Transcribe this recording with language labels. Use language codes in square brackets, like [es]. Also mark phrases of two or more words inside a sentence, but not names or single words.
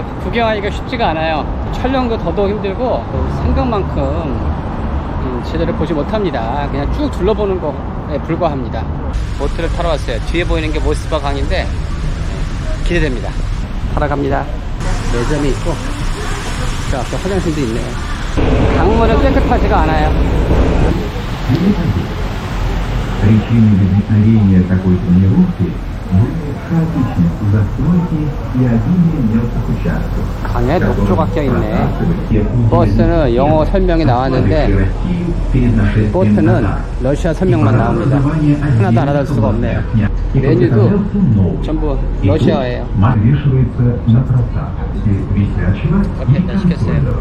[ko] 구경하기가 쉽지가 않아요. 촬영도 더더욱 힘들고 생각만큼 제대로 보지 못합니다. 그냥 쭉 둘러보는 거에 불과합니다. 보트를 타러 왔어요. 뒤에 보이는 게 모스크바 강인데 기대됩니다. 타러 갑니다. 매점이 있고 저 앞에 화장실도 있네요. 강물은 깨끗하지가 않아요. [ru] Причиной возникновения такой тонировки были хаотичность застройки и обилие мелких участков. [ko] 강에 녹조가 껴있네. 버스는 영어 설명이 나왔는데 보트는 러시아 설명만 나옵니다. 하나도 알아들 수가 없네요. 메뉴도 전부 러시아예요. 커피 한잔 시켰어요.